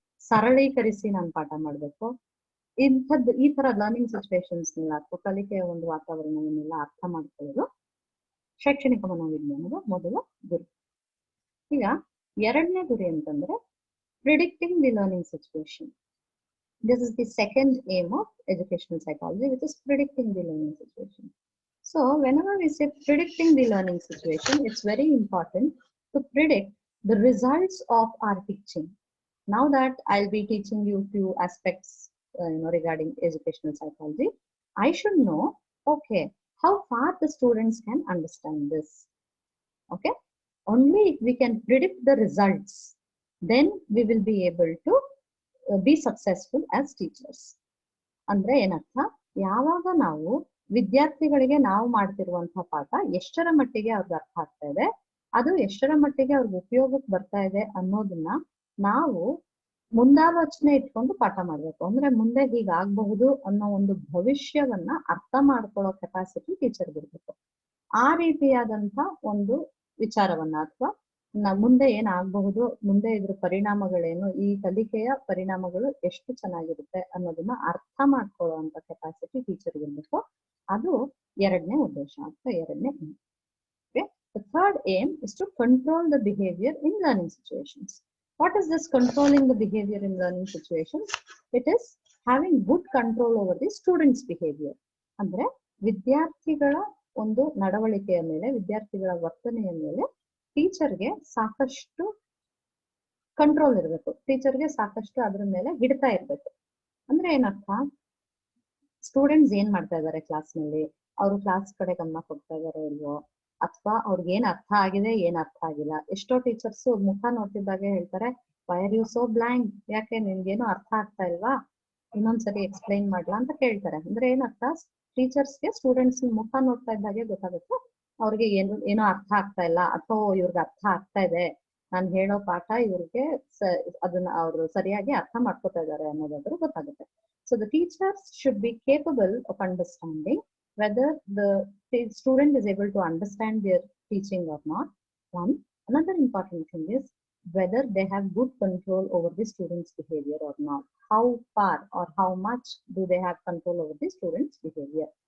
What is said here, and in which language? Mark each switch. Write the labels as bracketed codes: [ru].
[kn] ಸರಳೀಕರಿಸಿ ನಾನು ಪಾಠ ಮಾಡ್ಬೇಕು, ಈ ತರ ಲರ್ನಿಂಗ್ ಸಿಚುವೇಶನ್ಸ್ ಅಥವಾ ಕಲಿಕೆಯ ಒಂದು ವಾತಾವರಣವನ್ನೆಲ್ಲ ಅರ್ಥ ಮಾಡ್ಕೊಳ್ಳೋದು ಶೈಕ್ಷಣಿಕ ಮನೋವಿಜ್ಞಾನದ ಮೊದಲ ಗುರಿ. ಈಗ ಎರಡನೇ ಗುರಿ ಅಂತಂದ್ರೆ [en] Predicting the learning situation. This is the second aim of educational psychology, which is predicting the learning situation. So whenever we say predicting the learning situation, it's very important to predict the results of our teaching. Now that I'll be teaching you few aspects regarding educational psychology, I should know, okay, how far the students can understand this. Okay, only if we can predict the results, then we will be able to be successful as teachers. [kn] ಅಂದ್ರೆ ಏನರ್ಥ, ಯಾವಾಗ ನಾವು ವಿದ್ಯಾರ್ಥಿಗಳಿಗೆ ನಾವು ಮಾಡ್ತಿರುವಂತಹ ಪಾಠ ಎಷ್ಟರ ಮಟ್ಟಿಗೆ ಅವ್ರಿಗೆ ಅರ್ಥ ಆಗ್ತಾ ಇದೆ, ಅದು ಎಷ್ಟರ ಮಟ್ಟಿಗೆ ಅವ್ರಿಗೆ ಉಪಯೋಗಕ್ಕೆ ಬರ್ತಾ ಇದೆ ಅನ್ನೋದನ್ನ ನಾವು ಮುಂದಾಲೋಚನೆ ಇಟ್ಕೊಂಡು ಪಾಠ ಮಾಡ್ಬೇಕು. ಅಂದ್ರೆ ಮುಂದೆ ಹೀಗಾಗಬಹುದು ಅನ್ನೋ ಒಂದು ಭವಿಷ್ಯವನ್ನ ಅರ್ಥ ಮಾಡ್ಕೊಳ್ಳೋ ಕೆಪಾಸಿಟಿ ಟೀಚರ್ಗೆ ಇರ್ಬೇಕು. ಆ ರೀತಿಯಾದಂತ ಒಂದು ವಿಚಾರವನ್ನ ಅಥವಾ ಮುಂದೆ ಏನಾಗಬಹುದು, ಮುಂದೆ ಇದ್ರ ಪರಿಣಾಮಗಳೇನು, ಈ ಕಲಿಕೆಯ ಪರಿಣಾಮಗಳು ಎಷ್ಟು ಚೆನ್ನಾಗಿರುತ್ತೆ ಅನ್ನೋದನ್ನ ಅರ್ಥ ಮಾಡ್ಕೊಳ್ಳುವಂತ ಕೆಪಾಸಿಟಿ ಟೀಚರ್ಗೆ ಇರಬೇಕು. ಅದು ಎರಡನೇ ಉದ್ದೇಶ ಅಥವಾ ಎರಡನೇ aim. [en] Okay? The third aim is to control the behavior in learning situations. What is this controlling the behavior in learning situations? It is having good control over the students' behavior. [kn] ಅಂದ್ರೆ ವಿದ್ಯಾರ್ಥಿಗಳ ಒಂದು ನಡವಳಿಕೆಯ ಮೇಲೆ, ವಿದ್ಯಾರ್ಥಿಗಳ ವರ್ತನೆಯ ಮೇಲೆ ಟೀಚರ್ಗೆ ಸಾಕಷ್ಟು control ಇರಬೇಕು. ಟೀಚರ್ಗೆ ಸಾಕಷ್ಟು ಅದ್ರ ಮೇಲೆ ಹಿಡ್ತಾ ಇರ್ಬೇಕು. ಅಂದ್ರೆ ಏನರ್ಥ, ಸ್ಟೂಡೆಂಟ್ಸ್ ಏನ್ ಮಾಡ್ತಾ ಇದಾರೆ ಕ್ಲಾಸ್ ನಲ್ಲಿ, ಅವರು ಕ್ಲಾಸ್ ಕಡೆ ಗಮನ ಕೊಡ್ತಾ ಇದಾರೋ ಇಲ್ವೋ, ಅಥವಾ ಅವ್ರಿಗೆ ಏನ್ ಅರ್ಥ ಆಗಿದೆ, ಏನ್ ಅರ್ಥ ಆಗಿಲ್ಲ. ಎಷ್ಟೋ ಟೀಚರ್ಸ್ ಮುಖ ನೋಡ್ತಿದ್ದಾಗೆ ಹೇಳ್ತಾರೆ, [en] why are you so blank, [kn] ಯಾಕೆ ನಿಮ್ಗೇನು ಅರ್ಥ ಆಗ್ತಾ ಇಲ್ವಾ, ಇನ್ನೊಂದ್ಸರಿ ಎಕ್ಸ್ಪ್ಲೈನ್ ಮಾಡ್ಲಾ ಅಂತ ಕೇಳ್ತಾರೆ. ಅಂದ್ರೆ ಏನರ್ಥ, ಟೀಚರ್ಸ್ಗೆ ಸ್ಟೂಡೆಂಟ್ಸ್ ಮುಖ ನೋಡ್ತಾ ಇದ್ದಾಗೆ ಗೊತ್ತಾಗುತ್ತೆ ಅವ್ರಿಗೆ ಏನೋ ಅರ್ಥ ಆಗ್ತಾ ಇಲ್ಲ, ಅಥವಾ ಇವ್ರಿಗೆ ಅರ್ಥ ಆಗ್ತಾ ಇದೆ, ನಾನು ಹೇಳೋ ಪಾಠ ಇವ್ರಿಗೆ ಅದನ್ನ ಅವರು ಸರಿಯಾಗಿ ಅರ್ಥ ಮಾಡ್ಕೊತಾ ಇದ್ದಾರೆ ಅನ್ನೋದಾದ್ರೂ ಗೊತ್ತಾಗುತ್ತೆ. [en] So the teachers should be capable of understanding whether the student is able to understand their teaching or not. One. Another important thing is whether they have good control over the student's behavior or not. How far or how much do they have control over the student's behavior?